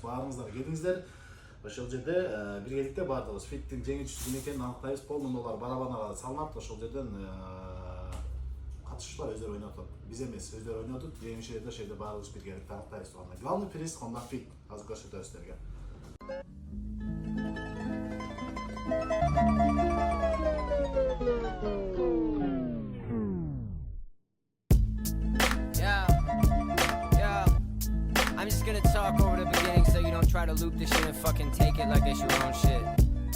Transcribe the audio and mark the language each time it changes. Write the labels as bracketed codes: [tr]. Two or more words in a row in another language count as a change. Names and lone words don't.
[ky] Баарыңыздар келиңиздер. Ошол жерде биргеликте бардыгыбыз. Фиттин жеңүүчүсү ким экенин аныктайбыз. Полномолор барабанага салынат. Ошол жерден катышуучулар өздөрү ойнотот. Биз эмес, өздөрү ойнотот. Жеңүүчүлөрдү ошол жерде баарыбыз биргеликте аныктайбыз туугандар. [ru] Главный приз Honda Fit. [ky] Азыр көрсөтөбүз силерге. [en] I'm just gonna talk over the beginning so you don't try to loop this shit and fucking take it like it's your own shit.